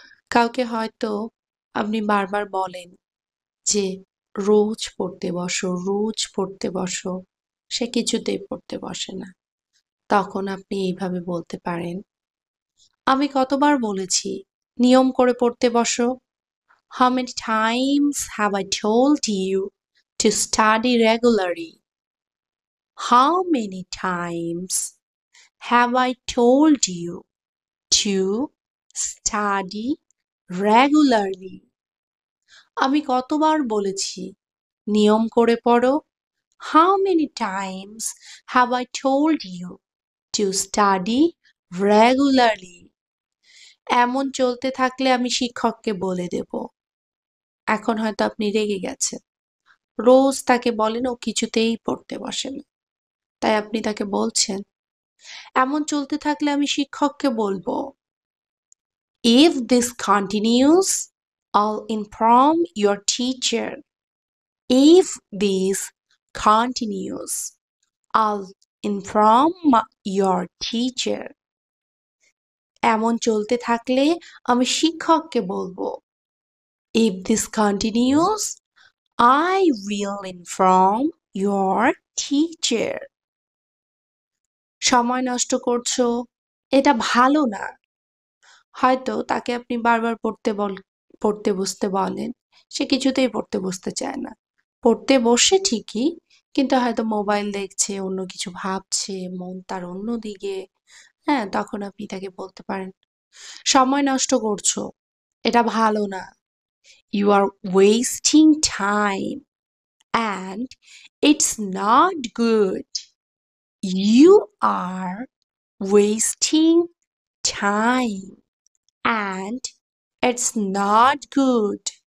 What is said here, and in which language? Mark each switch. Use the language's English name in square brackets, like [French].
[Bangla] কাউকে হয়তো আপনি বারবার বলেন যে রোজ পড়তে বসো, রোজ পড়তে বসো। সে কিছুতেই পড়তে বসে না। তখন আপনি এইভাবে বলতে পারেন, আমি কতবার বলেছি নিয়ম করে পড়তে বসো? [English] How many times have I told you to study regularly? How many times have I told you to study regularly? [Bangla] আমি কতবার বলেছি নিয়ম করে পড়ো? [English] How many times have I told you to study regularly? [Bangla] এমন চলতে থাকলে আমি শিক্ষককে বলে দেব। এখন হয়তো আপনি রেগে গেছেন। রোজ তাকে বলেন ও কিছুতেই পড়তে বসে না। তাই আপনি তাকে বলছেন, এমন চলতে থাকলে আমি শিক্ষককে বলবো। [English] If this continues, I'll inform your teacher. If this continues, I'll inform your teacher. [Bangla] এমন চলতে থাকলে আমি শিক্ষককে বলবো। [English] If this continues, I will inform your teacher. [Bangla] সময় নষ্ট করছো, এটা ভালো না। হয়তো তাকে আপনি বারবার পড়তে বসতে বলেন, সে কিছুতেই পড়তে বসতে চায় না। পড়তে বসে ঠিকই, কিন্তু হয়তো মোবাইল দেখছে, অন্য কিছু ভাবছে, মন তার অন্যদিকে। হ্যাঁ, তখন আপনি তাকে বলতে পারেন, সময় নষ্ট করছো, এটা ভালো না। [English] You are wasting time and it's not good. You are wasting time and it's not good.